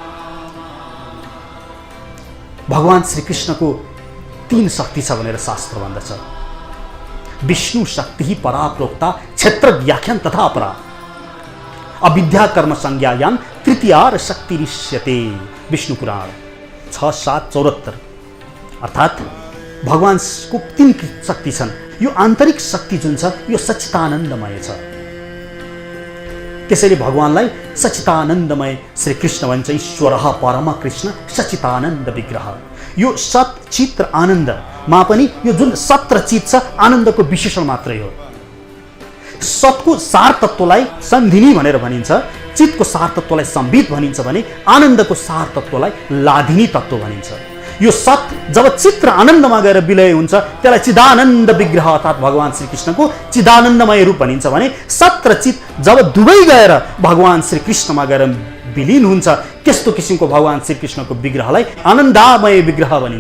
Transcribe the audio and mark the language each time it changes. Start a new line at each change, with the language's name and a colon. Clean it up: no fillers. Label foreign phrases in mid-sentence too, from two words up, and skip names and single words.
Nepali: भगवान श्रीकृष्णको 3 शक्ति छ भनेर शास्त्र भन्दछ।
Sanskrit: विष्णु शक्ति परा प्रोक्ता, क्षेत्र व्याख्यान तथा परा, अविद्या कर्म संज्ञायाम तृतीयार शक्ति ऋष्यते।
Nepali: विष्णु पुराण 6:7-74। अर्थात् भगवानको 3 शक्ति छन्। यो आन्तरिक शक्ति जुन छ यो सच्चिदानन्दमय छ। त्यसैले भगवानलाई सच्चिदानन्दमय श्रीकृष्ण भन्छ।
Sanskrit: ईश्वरः परम कृष्ण सच्चिदानन्द विग्रह।
Nepali: यो सत चित र आनन्दमा पनि यो जुन सत र चित छ आनन्दको विशेषण मात्रै हो। सतको सार तत्त्वलाई सन्धिनी भनेर भनिन्छ, चितको सार तत्त्वलाई सम्बित भनिन्छ भने आनन्दको सार तत्त्वलाई लाधिनी तत्त्व भनिन्छ। यो सत जब चित र आनन्दमा गएर विलय हुन्छ त्यसलाई चिदानन्द विग्रह अर्थात् भगवान श्रीकृष्णको चिदानन्दमय रूप भनिन्छ भने सत र चित जब दुवै गएर भगवान श्रीकृष्णमा गएर विलीन हुन्छ त्यस्तो किसिमको भगवान श्रीकृष्णको विग्रहलाई आनन्दमय विग्रह भनिन्छ।